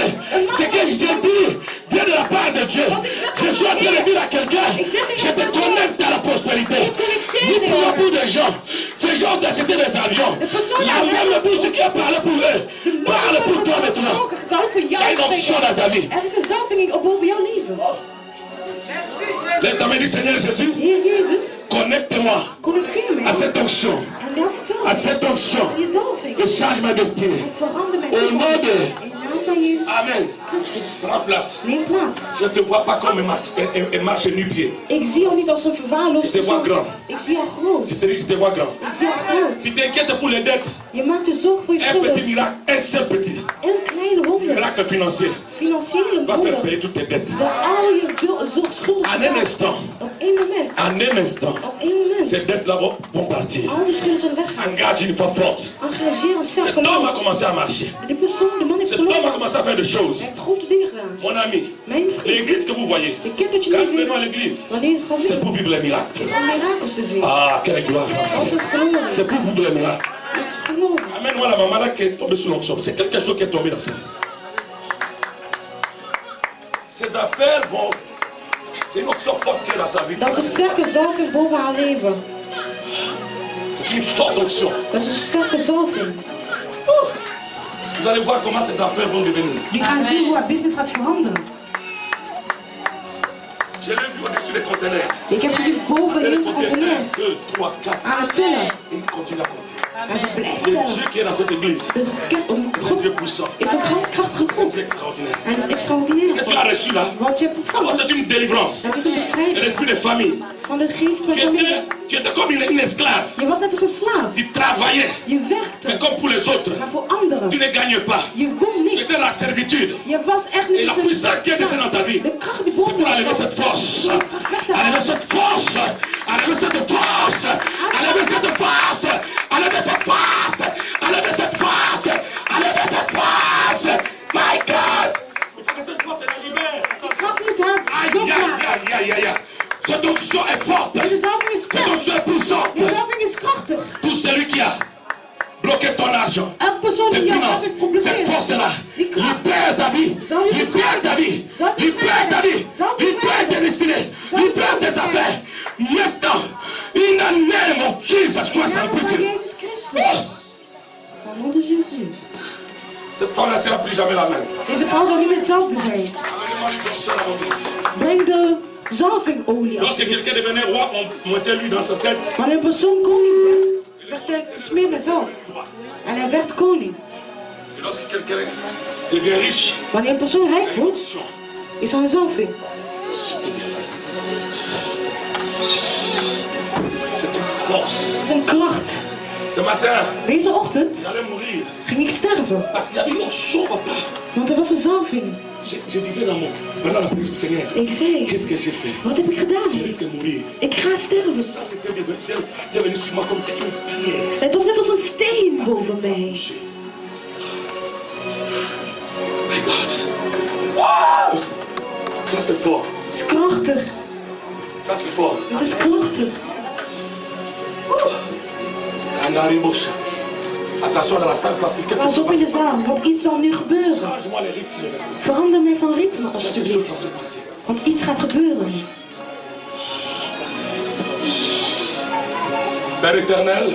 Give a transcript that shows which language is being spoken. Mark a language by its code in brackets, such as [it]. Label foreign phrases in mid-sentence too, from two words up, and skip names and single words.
[fr] Ce que je dis vient de la part de Dieu. Je suis en train de dire à quelqu'un, je te connecte à la prospérité. Nous prions pour des gens. Ces gens ont acheté des avions. La même bouche qui a parlé pour eux parle pour toi maintenant. Il y a une option dans ta vie. [nl] Er is een zalving op boven jouw leven. [fr] Lève ta main du Seigneur Jésus. [nl] Heer Jezus, [fr] Connecte-moi [nl] connecteer [fr] à [nl] mij [fr] cette onction. [nl] aan jouw [fr] À [nl] vertrouwen. [fr] cette onction. [nl] Die zalving. [fr] Et change ma destinée. [nl] Verander mijn [fr] Au nom [nl] toekomst. [fr] de... [nl] In de naam van Jezus Amen. Christus. [fr] Prends place. [nl] Neem plaats. [fr] Je ne te vois pas comme un marche nu-pied. [nl] Ik zie jou niet als een verwaarloosd [fr] Je te vois [nl] persoon. [fr] grand. [nl] Ik zie jou groot. [fr] Je te dis, je te vois grand. [nl] Ik zie jou groot. [fr] Tu t'inquiètes pour les dettes. [nl] Je maakt je zorg voor je [fr] Un petit [nl] schulden. [fr] miracle, un seul petit [nl] Een kleine wonder. [fr] miracle financier [nl] Financiële [fr] va faire [nl] wonder. [fr] payer toutes tes dettes. [nl] Zal al je schulden [fr] En un [nl] betalen. [fr] instant, [nl] Op één moment. [fr] en un instant, [nl] Op één moment. [fr] ces dettes-là vont partir. [nl] Al die schulden zullen weggaan. [fr] Engage une foi forte. [nl] Engageer een sterk [fr] Cet homme a [nl] geloof. [fr] commencé à marcher. [nl] De persoon, de man heeft [fr] Cet homme a [nl] geloof. [fr] commencé à faire des choses. [nl] Hij heeft grote dingen gedaan. [fr] Mon ami, [nl] Mijn vriend. [fr] l'église que vous voyez, [nl] De kerk dat je [fr] quand [nl] nu [fr] nous venons à [nl] ziet. [fr] l'église, [nl] Wanneer je het gaat [fr] c'est [nl] zien. [fr] pour vivre les miracles. [nl] Is om mirakels te zien. [fr] Ah, quelle gloire. [nl] Altijd glorie. [fr] C'est pour vivre les miracles. [nl] Dat is geloof. [fr] Amène-moi la maman là qui est tombée sous l'onction. C'est quelque chose qui est tombé dans sa vie. Ces affaires vont... C'est une onction forte qui est dans sa vie. [nl] Dat is een sterke zalving boven haar leven. [fr] C'est une forte onction. [nl] Dat is een sterke zalving. [fr] Vous allez voir comment ces affaires vont devenir. [nl] Die gaan zien hoe haar business gaat veranderen. [fr] Je l'ai vu au-dessus des conteneurs. [nl] Ik heb gezien boven [fr] Il [nl] in de [fr] comptait 1, [nl] conteneurs. [fr] 2, 3, 4. [nl] Aan het tellen. [fr] Et il continue à compter. [nl] En ze blijft [fr] Le [nl] tellen. [fr] Dieu qui est dans cette église, [nl] De [fr] un Dieu puissant, [nl] is een krachtige God. [fr] c'est extraordinaire. [nl] En het is [fr] Ce que [nl] extraordinair. [fr] tu as reçu là, [nl] Wat je hebt [fr] d'abord, [nl] ontvangen. [fr] c'est une délivrance. [nl] Dat is een [fr] De [nl] bevrijding [fr] l'esprit de famille. [nl] van de geest van [fr] Tu [nl] familie. [fr] étais comme une esclave. [nl] Je was net als een slaaf. [fr] Tu travaillais, [nl] Je [fr] mais [nl] werkte. [fr] comme pour les autres, [nl] Maar voor anderen. [fr] tu ne gagnes pas. [nl] Je won [fr] Tu [nl] niks. [fr] étais dans la servitude. [nl] Je was echt [fr] Et [nl] niet [fr] la [nl] eens [fr] puissance qui est descendue dans ta vie, [nl] de kracht die [fr] c'est [nl] boven [fr] pour [nl] je [fr] enlever [nl] was. [fr] cette force. Enlever cette force. Enlever cette force. Enlever cette force. Enlever cette force. Enlever cette force. Enlever cette force. [en] My God. [fr] Il faut que cette force elle libère. [nl] Kracht moet haar [fr] Aïe, [nl] loslaten. [fr] aïe, aïe, aïe, aïe. Cette onction est forte. [nl] Deze zalving is [fr] Cette [nl] sterk. [fr] onction est puissante. [nl] Deze zalving is krachtig. [fr] Pour celui qui a bloqué ton argent, [nl] Elke persoon [fr] tes [nl] die jou [fr] finances, [nl] heeft geblokkeerd. [fr] cette force-là, [nl] Die kracht. [fr] libère ta vie. Libère ta vie. Libère ta vie. Libère tes destinées. Libère tes affaires. Maintenant, [en] in the name of Jesus Christ, [nl] In [en] I'm [nl] de naam van [en] preaching. [nl] Jezus Christus. [fr] Au nom de Jésus. Cette femme ne sera plus jamais la même. [nl] Deze vrouw zal niet meer hetzelfde zijn. [fr] Amenez-moi une personne à mon dos. [nl] Breng de zalvingolie [fr] Lorsque [nl] alsjeblieft. [fr] quelqu'un devenait roi, on mettait lui dans sa tête. [nl] Wanneer een persoon koning werd hij gesmeerd met zalf. En hij werd koning. [fr] Et lorsque quelqu'un devient riche, [nl] Wanneer een persoon rijk [fr] il y a une [nl] wordt, [fr] onction. [nl] is er een zalving. [fr] C'est une force. [nl] Het is een kracht. [fr] Ce matin, [nl] Deze ochtend [fr] j'allais mourir [nl] ging ik sterven. [fr] parce qu'il y avait une onction, papa. [nl] Want er was een zalving. [fr] Je disais pendant la prière du Seigneur, [nl] Ik zei, [fr] qu'est-ce que j'ai fait? [nl] wat heb ik [fr] Je [nl] gedaan? [fr] risque de mourir. [nl] Ik ga sterven. [fr] Ça, c'était devenu sur moi comme une pierre. [nl] Het was net als een steen boven mij. [fr] Regarde. Wow! Ça, c'est fort. [nl] Het is krachtig. [fr] Ça, c'est fort. [nl] Het is krachtig. Anaribos. [fr] Attention dans la salle parce que quelque [nl] Pas [fr] chose [nl] op in de zaal, want iets zal nu gebeuren. [fr] Change-moi les rythmes. [nl] Verander mij van ritme [fr] Quelque chose [nl] alsjeblieft. [fr] va se passer. [nl] Want iets gaat gebeuren. [fr] Père éternel,